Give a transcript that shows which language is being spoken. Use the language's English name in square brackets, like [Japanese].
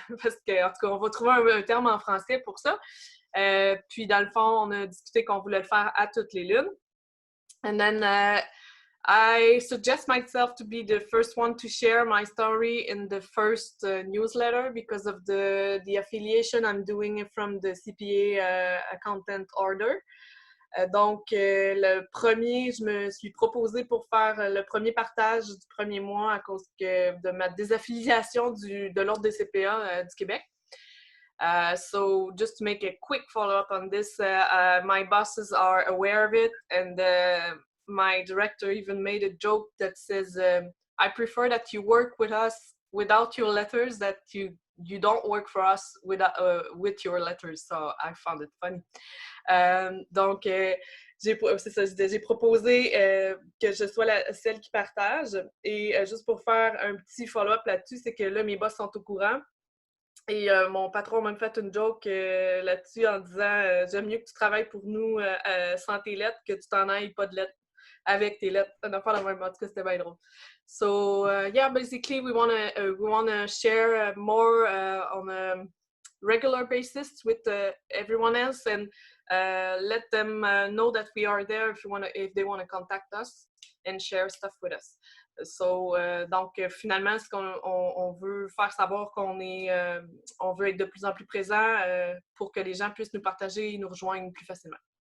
[French] Parce qu'en tout cas, on va trouver un terme en français pour ça. Puis, dans le fond, on a discuté qu'on voulait le faire à toutes les lunes. [English] And then I suggest myself to be the first one to share my story in the first newsletter because of the affiliation I'm doing from the CPA accountant order. [French] Donc, le premier, je me suis proposée pour faire le premier partage du premier mois à cause de ma désaffiliation de l'Ordre des CPA du Québec. [English] So, just to make a quick follow-up on this, my bosses are aware of it, and my director even made a joke that says, I prefer that you work with us without your letters, that you don't work for us with your letters. So I found it funny. [French] Donc, j'ai proposé que je sois celle qui partage. Et juste pour faire un petit follow-up là-dessus, c'est que là, mes boss sont au courant. Et mon patron m'a même fait une joke là-dessus en disant j'aime mieux que tu travailles pour nous sans tes lettres que tu t'en ailles pas de lettres avec tes lettres. On a pas la même, en tout cas, c'était bien drôle. [English] So, yeah, basically, we wanna share more on a regular basis with everyone else, and let them know that we are there if they want to contact us and share stuff with us. [French] So, donc, finalement, ce qu'on veut faire savoir qu'on on veut être de plus en plus présent pour que les gens puissent nous partager et nous rejoindre plus facilement.